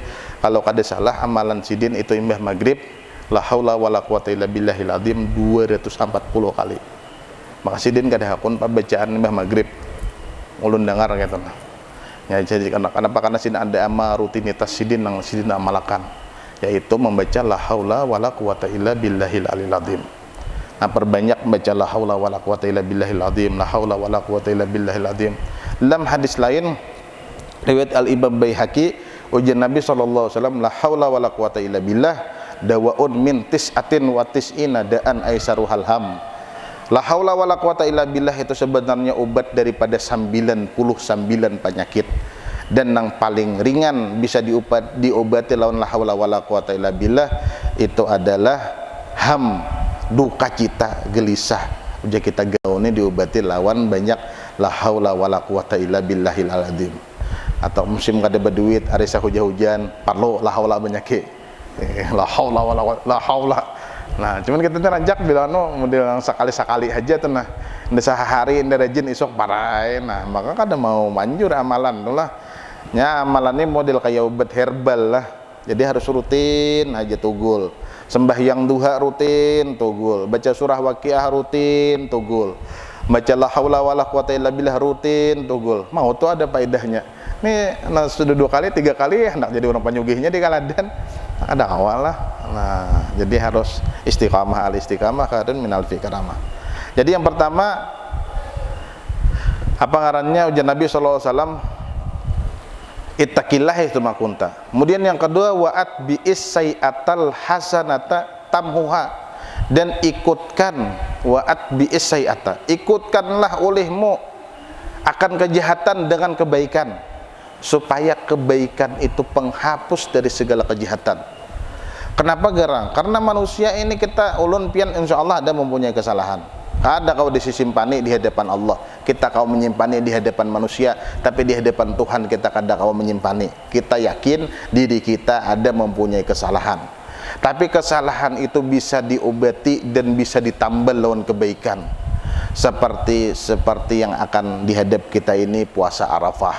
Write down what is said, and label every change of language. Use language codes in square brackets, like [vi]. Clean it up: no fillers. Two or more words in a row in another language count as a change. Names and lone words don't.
[bjn] Kalau kada salah amalan sidin itu imbah maghrib [ar] لا حول ولا قوة إلا بالله العظيم [bjn] 240 kali. Maka sidin kada hakun pembacaan imbah maghrib ulun dengar gitu nah. Ya jadi karena sidin ada rutinitas sidin yang sidin amalkan, yaitu membaca [ar] لا حول ولا قوة إلا بالله العلي العظيم. [bjn] Nah perbanyak membaca [ar] لا حول ولا قوة إلا بالله العظيم, لا حول ولا قوة إلا بالله العظيم. [bjn] Dalam hadis lain riwayat Al-Imam Baihaqi, ujian Nabi [ar] صلى الله عليه وسلم, لا حول ولا قوة إلا بالله دواء من تسعة وتسعين داء أيسرها الهم. لا حول ولا قوة إلا بالله [bjn] itu sebenarnya obat daripada 99 penyakit, dan yang paling ringan bisa diobati lawan [ar] لا حول ولا قوة إلا بالله [bjn] itu adalah ham, duka cita, gelisah. Udah kita gaune diobati lawan banyak [ar] لا حول ولا قوة إلا بالله العظيم. [bjn] Atau musim kada berduit, arisa hujan-hujan, parlo [ar] لا حول [bjn] banyak [ar] لا حول ولا لا حول. [bjn] Nah, cuman kita tuh ranjak bilang model yang sekali-sekali aja tuh nah. Nda sehari nda rajin isok parai. Nah, maka kada mau manjur amalan tuh lah. Nya amalan ini model kayak obat herbal lah. Jadi harus rutin aja tugul. Sembahyang duha rutin tugul. Baca surah Waqiah rutin tugul. Baca [ar] لا حول ولا قوة إلا بالله [bjn] rutin tugul. Mau tuh ada faedahnya. Nih nah, sudah 2 kali 3 kali hendak jadi orang penyugihnya di kaladan. Ada awal lah. Nah, jadi harus istiqamah, [ar] الاستقامة خير من الكرامة. [bjn] Jadi yang pertama apa ngarannya ujian Nabi [ar] صلى الله عليه وسلم, ittaqillah itu makunta. [bjn] Kemudian yang kedua [ar] وأتبع السيئة الحسنة تمحها, [bjn] dan ikutkan [ar] وأتبع السيئة, [bjn] ikutkanlah olehmu akan kejahatan dengan kebaikan, supaya kebaikan itu penghapus dari segala kejahatan. Kenapa gerang? Karena manusia ini kita ulun pian insyaallah ada mempunyai kesalahan. Ada kau disimpani di hadapan Allah, kita kau menyimpannya di hadapan manusia, tapi di hadapan Tuhan kita kada kau menyimpannya. Kita yakin diri kita ada mempunyai kesalahan, tapi kesalahan itu bisa diobati dan bisa ditambah lawan kebaikan. Seperti yang akan dihadap kita ini puasa Arafah.